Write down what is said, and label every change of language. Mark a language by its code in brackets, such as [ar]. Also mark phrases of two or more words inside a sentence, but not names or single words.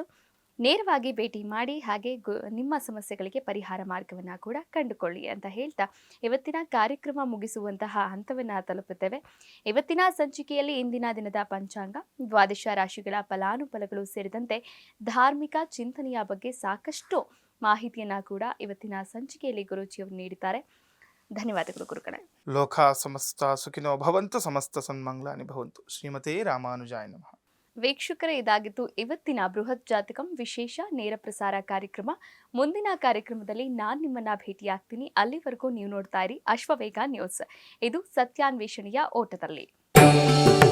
[kn] ನೇರವಾಗಿ ಭೇಟಿ ಮಾಡಿ ಹಾಗೆ ನಿಮ್ಮ ಸಮಸ್ಯೆಗಳಿಗೆ ಪರಿಹಾರ ಮಾರ್ಗವನ್ನು ಕೂಡ ಕಂಡುಕೊಳ್ಳಿ ಅಂತ ಹೇಳ್ತಾ ಇವತ್ತಿನ ಕಾರ್ಯಕ್ರಮ ಮುಗಿಸುವಂತಹ ಹಂತವನ್ನು ತಲುಪುತ್ತೇವೆ. ಇವತ್ತಿನ ಸಂಚಿಕೆಯಲ್ಲಿ ಇಂದಿನ ದಿನದ ಪಂಚಾಂಗ, ದ್ವಾದಶ ರಾಶಿಗಳ ಫಲಾನುಫಲಗಳು ಸೇರಿದಂತೆ ಧಾರ್ಮಿಕ ಚಿಂತನೆಯ ಬಗ್ಗೆ ಸಾಕಷ್ಟು ಮಾಹಿತಿಯನ್ನು ಕೂಡ ಇವತ್ತಿನ ಸಂಚಿಕೆಯಲ್ಲಿ ಗುರೂಜಿಯವರು ನೀಡಿದ್ದಾರೆ. ಧನ್ಯವಾದಗಳು ಗುರುಗಳೇ. [sa] ಲೋಕ ಸಮಸ್ತ ಸುಖಿನೋ ಭವಂತು, ಸಮಸ್ತ ಸನ್ಮಂಗಳಾನಿ ಭವಂತು. ಶ್ರೀಮತೇ ರಾಮಾನುಜಾಯ ನಮಃ. [kn] ವೀಕ್ಷಕರೇ, ಇದಾಗಿತ್ತು ಇವತ್ತಿನ ಬೃಹತ್ ಜಾತಕಂ ವಿಶೇಷ ನೇರ ಪ್ರಸಾರ ಕಾರ್ಯಕ್ರಮ. ಮುಂದಿನ ಕಾರ್ಯಕ್ರಮದಲ್ಲಿ ನಾನು ನಿಮ್ಮನ್ನ ಭೇಟಿಯಾಗ್ತೀನಿ. ಅಲ್ಲಿವರೆಗೂ ನೀವು ನೋಡ್ತಾ ಇರಿ ಅಶ್ವವೇಗ ನ್ಯೂಸ್. ಇದು ಸತ್ಯಾನ್ವೇಷಣೆಯ ಓಟದಲ್ಲಿ.